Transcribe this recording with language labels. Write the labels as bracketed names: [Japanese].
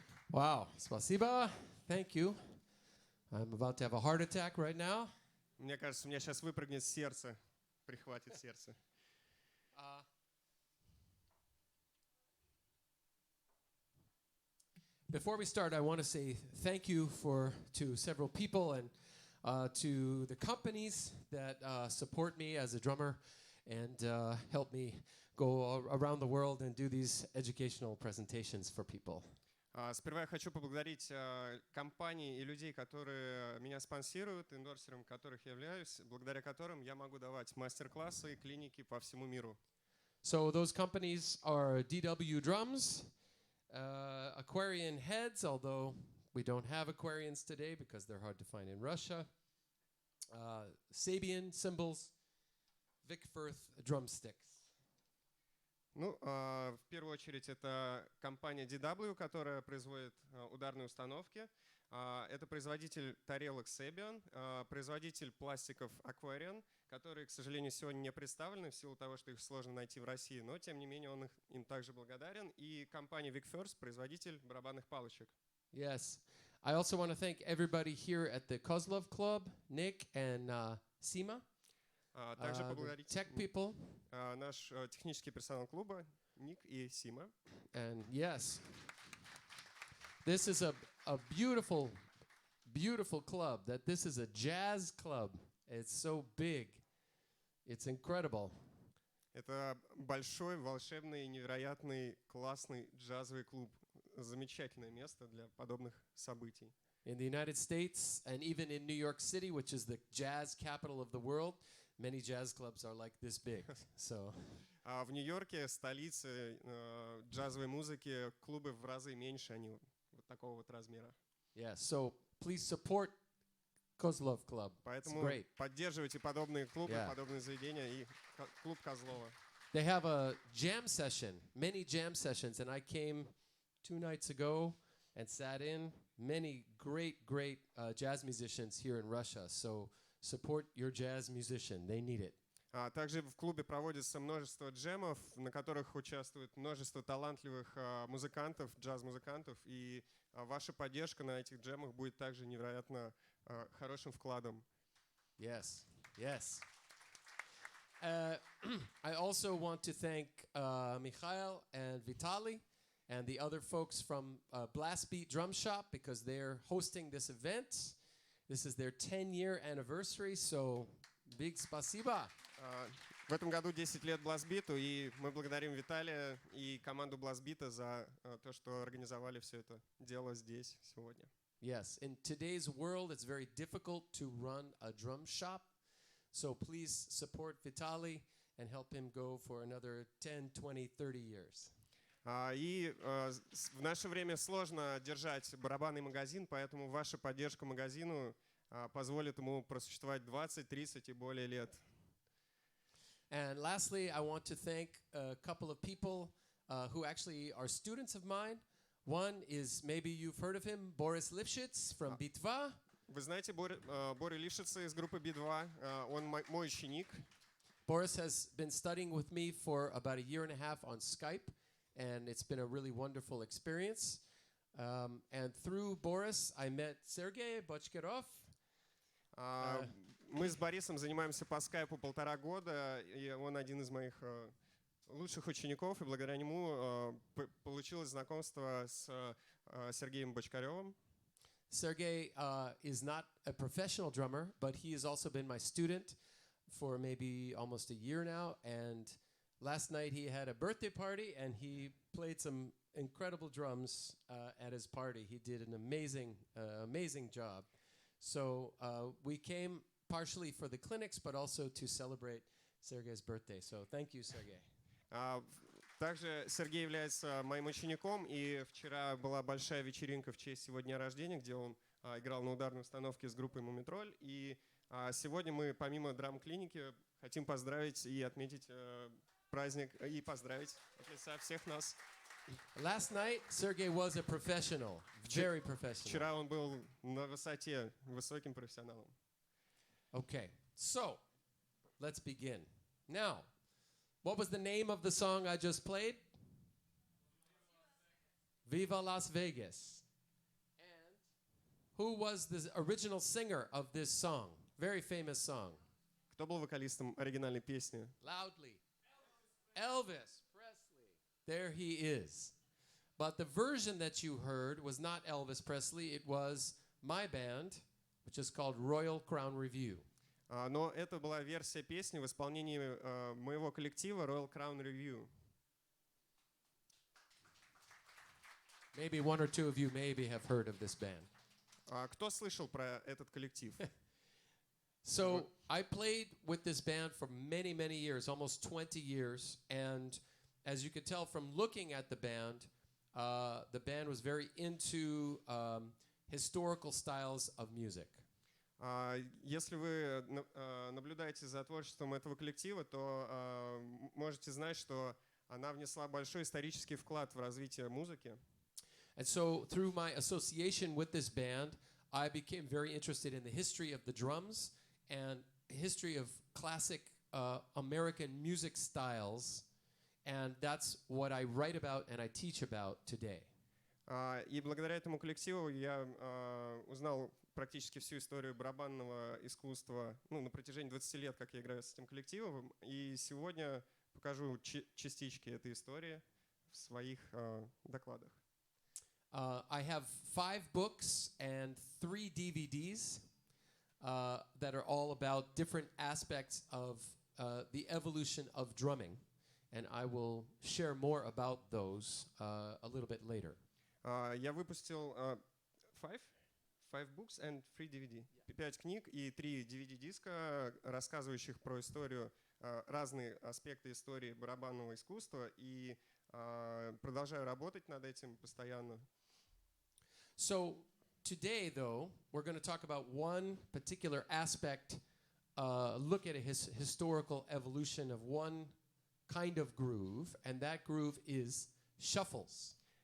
[English] Wow. Spasiba. Thank you. I'm about to have a heart attack right now. [Russian] Мне кажется, у меня сейчас выпрыгнет сердце, прихватит сердце. [English] Before we start, I want to say thank you to several people and to the companies that support me as a drummer and help me go around the world and do these educational presentations for people. [Russian] Сперва я хочу поблагодарить компании и людей, которые меня спонсируют, эндорсером которых я являюсь, благодаря которым я могу давать мастер-классы и клиники по всему миру. [English] So those companies are DW Drums, Aquarian Heads, although we don't have Aquarians today because they're hard to find in Russia, Sabian Cymbals, Vickfirth Drumsticks. [Russian] Ну, в первую очередь, это компания DW, которая производит ударные установки. Это производитель тарелок Sebian, производитель пластиков Aquarian, которые, к сожалению, сегодня не представлены в силу того, что их сложно найти в России, но, тем не менее, он им также благодарен. И компания Vic First, производитель барабанных палочек. [English] Yes. I also want to thank everybody here at the Kozlov Club, Nick and Sima, [Russian] Также [English] the [Russian] поблагодарить [English] tech people. [Russian] наш технический персонал клуба, Ник и Сима. [English] And yes, this is a beautiful, beautiful club. That this is a jazz club. It's so big. It's incredible. [Russian] Это большой, волшебный, невероятный, классный джазовый клуб. Замечательное место для подобных событий. [English] In the United States and even in New York City, which is the jazz capital of the world, many jazz clubs are like this big. So. [Russian] В Нью-Йорке, столице джазовой музыки, клубы в разы меньше, они вот такого вот размера. [English] Yeah, so please support Kozlov Club. [Russian] Поэтому [English] It's great. [Russian] поддерживайте подобные клубы, [English] Yeah. [Russian] подобные заведения и клуб Козлова. [English] They have a jam session, many jam sessions, and I came 2 nights ago and sat in. Many great jazz musicians here in Russia. So support your jazz musician. They need it. [Russian] Также в клубе проводится множество джемов, на которых участвует множество талантливых музыкантов, джаз-музыкантов, и ваша поддержка на этих джемах будет также невероятно хорошим вкладом. [English] Yes, yes. I also want to thank Mikhail and Vitaly and the other folks from Blastbeat Drum Shop because they're hosting this event. This is their 10-year anniversary, so big spasiba. [Russian] В этом году 10 лет Blastbeat'у, и мы благодарим Виталия и команду Blastbeat'а за то, что организовали все это дело здесь сегодня. [English] Yes, in today's world, it's very difficult to run a drum shop, so please support Vitaly and help him go for another 10, 20, 30 years. [Russian] И в наше время сложно держать барабанный магазин, поэтому ваша поддержка магазину позволит ему просуществовать 20, 30 и более лет. [English] And lastly, I want to thank a couple of people who actually are students of mine. One is, maybe you've heard of him, Boris Lifshitz from Bitva. [Russian] Вы знаете Борю Лившица из группы B2, он мой ученик. [English] Boris has been studying with me for about a year and a half on Skype, and it's been a really wonderful experience. And through Boris, I met Sergey Bochkerov. [Russian] Мы с Борисом занимаемся по скайпу 1,5 года, и он один из моих лучших учеников, и благодаря нему получилось знакомство с Сергеем Бочкаревым. [English] Sergey is not a professional drummer, but he has also been my student for maybe almost a year now. And last night he had a birthday party, and he played some incredible drums at his party. He did an amazing job. So we came partially for the clinics, but also to celebrate Sergey's birthday. So thank you, Sergey. [Russian] Также Сергей является моим учеником, и вчера была большая вечеринка в честь его дня рождения, где он играл на ударной установке с группой Мумитроль. И сегодня мы, помимо драм-клиники, хотим поздравить и отметить праздник, и поздравить от лица всех нас. [English] Last night, Sergey was a professional, very professional. [Russian] Вчера он был на высоте, высоким профессионалом. [English] Okay, so let's begin. Now, what was the name of the song I just played? Viva Las Vegas. And who was the original singer of this song? Very famous song. [Russian] Кто был вокалистом оригинальной песни? [English] Loudly. Elvis Presley. There he is. But the version that you heard was not Elvis Presley, it was my band, which is called Royal Crown Review. [Russian] Но это была версия песни в исполнении моего коллектива Royal Crown Review. [English] Maybe one or two of you maybe have heard of this band. [Russian] Кто слышал про этот коллектив? [English] So I played with this band for many, many years, almost 20 years. And as you could tell from looking at the band was very into historical styles of music. [Russian] Если вы наблюдаете за творчеством этого коллектива, то можете знать, что она внесла большой исторический вклад в развитие музыки. [English] And so through my association with this band, I became very interested in the history of the drums and history of classic American music styles. And that's what I write about and I teach about today. [Russian] И благодаря этому коллективу я узнал практически всю историю барабанного искусства, ну, на протяжении 20 лет, как я играю с этим коллективом. И сегодня покажу частички этой истории в своих докладах. [English] I have 5 books and 3 DVDs that are all about different aspects of the evolution of drumming. And I will share more about those a little bit later. [Russian] Я выпустил 5 [English] books and [Russian] 3 DVD. 5 книг и 3 DVD-диска, рассказывающих про историю, разные аспекты истории барабанного искусства. И продолжаю работать над этим постоянно. [English] So today, though, we're going to talk about one particular aspect, look at a historical evolution of one kind of groove, and that groove is shuffles.